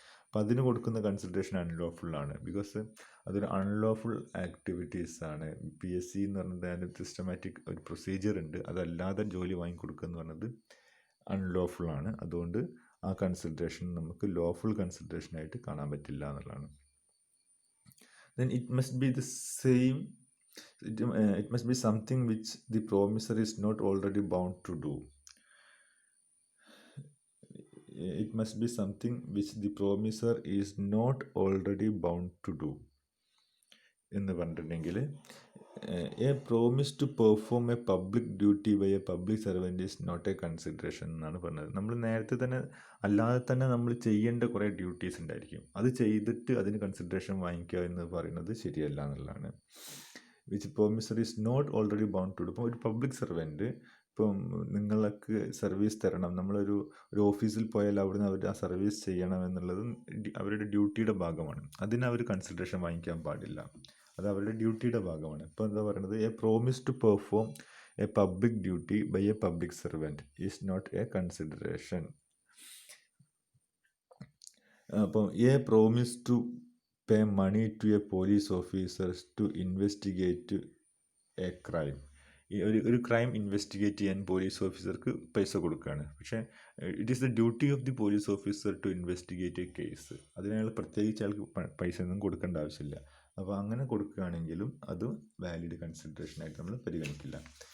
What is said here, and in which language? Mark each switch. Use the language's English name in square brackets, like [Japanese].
[Malayalam] അപ്പോൾ അതിന് കൊടുക്കുന്ന കൺസിഡറേഷൻ അൺലോഫുള്ളാണ്. ബിക്കോസ് അതൊരു അൺലോഫുൾ ആക്ടിവിറ്റീസ് ആണ്. PSC എന്ന് പറഞ്ഞത് അതിൻ്റെ സിസ്റ്റമാറ്റിക് ഒരു പ്രൊസീജിയർ ഉണ്ട്. അതല്ലാതെ ജോലി വാങ്ങിക്കൊടുക്കുക എന്ന് പറഞ്ഞത് അൺലോഫുള്ളാണ്. അതുകൊണ്ട് ആ കൺസിഡറേഷൻ നമുക്ക് ലോഫുൾ കൺസിഡറേഷനായിട്ട് കാണാൻ പറ്റില്ല എന്നുള്ളതാണ്. [English] Then it must be the same. It must be something which the promisor is not already bound to do. It must be something which the promisor is not already bound to do. [Malayalam] എന്ന് പറഞ്ഞിട്ടുണ്ടെങ്കിൽ, [English] a promise to perform a public duty by a public servant is not a consideration [Malayalam] എന്നാണ് പറഞ്ഞത്. നമ്മൾ നേരത്തെ തന്നെ അല്ലാതെ തന്നെ നമ്മൾ ചെയ്യേണ്ട കുറേ ഡ്യൂട്ടീസ് ഉണ്ടായിരിക്കും. അത് ചെയ്തിട്ട് അതിന് കൺസിഡറേഷൻ വാങ്ങിക്കുക എന്ന് പറയുന്നത് ശരിയല്ല എന്നുള്ളതാണ്. [English] Which promisor is not already bound to do. [Malayalam] ഇപ്പോൾ ഒരു പബ്ലിക് സർവൻറ്റ് ഇപ്പം നിങ്ങൾക്ക് സർവീസ് തരണം, നമ്മളൊരു ഓഫീസിൽ പോയാൽ അവിടുന്ന് അവർ ആ സർവീസ് ചെയ്യണം എന്നുള്ളത് അവരുടെ ഡ്യൂട്ടിയുടെ ഭാഗമാണ്. അതിന് അവർ കൺസിഡറേഷൻ വാങ്ങിക്കാൻ പാടില്ല. അത് അവരുടെ ഡ്യൂട്ടിയുടെ ഭാഗമാണ്. ഇപ്പോൾ എന്താ പറയുന്നത്, [English] A promise to perform a public duty by a public servant is not a consideration. അപ്പം a promise to pay money to a police officer to investigate a crime [Malayalam] ഈ ഒരു ക്രൈം ഇൻവെസ്റ്റിഗേറ്റ് ചെയ്യാൻ പോലീസ് ഓഫീസർക്ക് പൈസ കൊടുക്കുകയാണ്. [English] പക്ഷേ it is the duty of the police officer to investigate a case. [Malayalam] അതിനയാൾ പ്രത്യേകിച്ച് അയാൾക്ക് പൈസ ഒന്നും കൊടുക്കേണ്ട ആവശ്യമില്ല. അപ്പോൾ അങ്ങനെ കൊടുക്കുകയാണെങ്കിലും അതും വാലിഡ് കൺസിഡറേഷനായിട്ട് നമ്മൾ പരിഗണിക്കില്ല.